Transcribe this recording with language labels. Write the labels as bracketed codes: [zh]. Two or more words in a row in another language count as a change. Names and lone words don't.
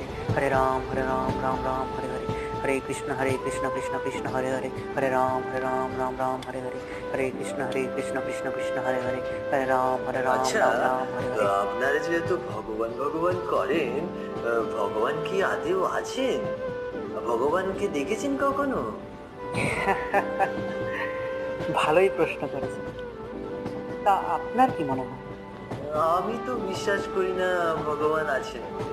[sa] हरे राम राम राम हरे हरे, हरे कृष्ण कृष्ण कृष्ण हरे हरे, हरे राम राम राम हरे हरे, हरे कृष्ण कृष्ण कृष्ण हरे हरे, हरे राम [bn] আচ্ছা, [sa] राम राम हरे हरे। [bn] আপনারা যেহেতু ভগবান ভগবান করেন, ভগবান কি আদেও আছেন? ভগবানকে দেখেছেন কখনো? ভালোই প্রশ্ন করেছেন। তা আপনার কি মনে হয়? আমি তো বিশ্বাস করি না ভগবান আছেন বলে।